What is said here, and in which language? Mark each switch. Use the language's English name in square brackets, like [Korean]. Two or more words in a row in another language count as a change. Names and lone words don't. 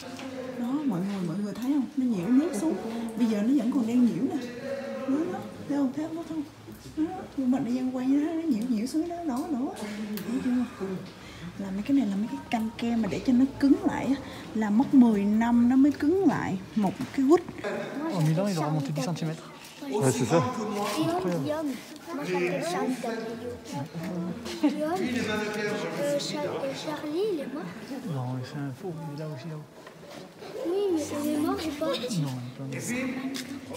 [Vietnamese] Đó mọi người thấy không? Nó nhiễu nước xuống. Bây giờ nó vẫn còn đang nhiễu nè. Đó, thấy không? Đó, nhưng mình đang quay như thế nó nhiễu xuống đó. Thấy chưa? Là mấy cái này là mấy cái canh ke mà để cho nó cứng lại á, là mất 10 năm nó mới cứng lại một cái gút. [French] En 1000 ans, il aura monté 10 cm. Ouais, c'est ça. Guillaume, moi j'appelle Charlie Guillaume. Charlie, il est mort. Non, c'est un faux, il est là aussi, là-haut. Oui, mais il est mort ou pas? Non, il est pas mort.